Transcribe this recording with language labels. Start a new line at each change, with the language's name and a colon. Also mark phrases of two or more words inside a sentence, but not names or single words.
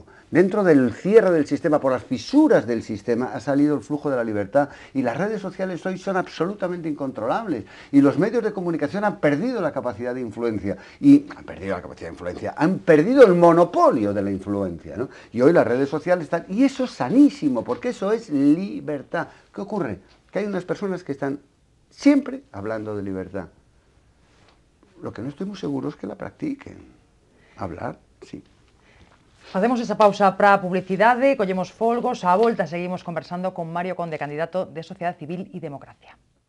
Spanish: Dentro del cierre del sistema, por las fisuras del sistema, ha salido el flujo de la libertad, y las redes sociales hoy son absolutamente incontrolables, y los medios de comunicación han perdido la capacidad de influencia, han perdido el monopolio de la influencia, ¿no? Y hoy las redes sociales están... Y eso es sanísimo, porque eso es libertad. ¿Qué ocurre? Que hay unas personas que están siempre hablando de libertad. Lo que no estoy muy seguro es que la practiquen. Hablar, sí.
Galician: Facemos esa pausa para a publicidade, collemos folgos, á volta seguimos conversando con Mario Conde, candidato de Sociedade Civil e Democracia.